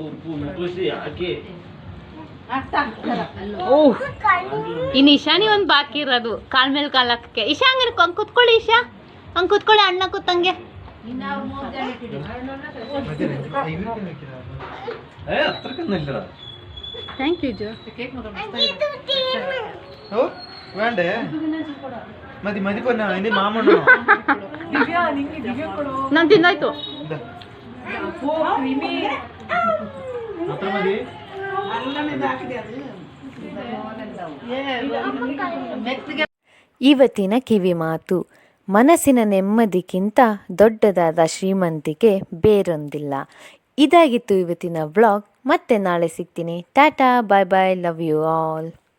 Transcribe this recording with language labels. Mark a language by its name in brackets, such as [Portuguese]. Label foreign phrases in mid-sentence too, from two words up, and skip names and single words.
[Kannada] ಓಹ್, ಇನ್ನು ಇಶಾನಿ ಒಂದು ಬಾಕಿ ಇರೋದು ಕಾಲ್ ಮೇಲೆ ಕಾಲ್ ಹಾಕಕ್ಕೆ. ಇಶಾ ಹಂಗಾರೆ ಹಂಗೆ ಕೂತ್ಕೊಳ್ಳಿ. ಇಶಾ ಹಂಗೆ ಕೂತ್ಕೊಳ್ಳಿ, ಅಣ್ಣ ಕೂತಂಗೆ. [English] Thank you Jo. [Malayalam] വേണ്ടേ മതി മതി പൊന്നാ ഇനി മാമണ്ണോ [Kannada] ನಾನು ತಿಂದಾಯ್ತು. [Malayalam] അത്ര മതി [Kannada] ಇವತ್ತಿನ ಕಿವಿ ಮಾತು: ಮನಸ್ಸಿನ ನೆಮ್ಮದಿಗಿಂತ ದೊಡ್ಡದಾದ ಶ್ರೀಮಂತಿಕೆ ಬೇರೊಂದಿಲ್ಲ. ಇದಾಗಿತ್ತು ಇವತ್ತಿನ ವ್ಲಾಗ್. ಮತ್ತೆ ನಾಳೆ ಸಿಗ್ತೀನಿ. ಟಾಟಾ, [English] bye bye, love you all.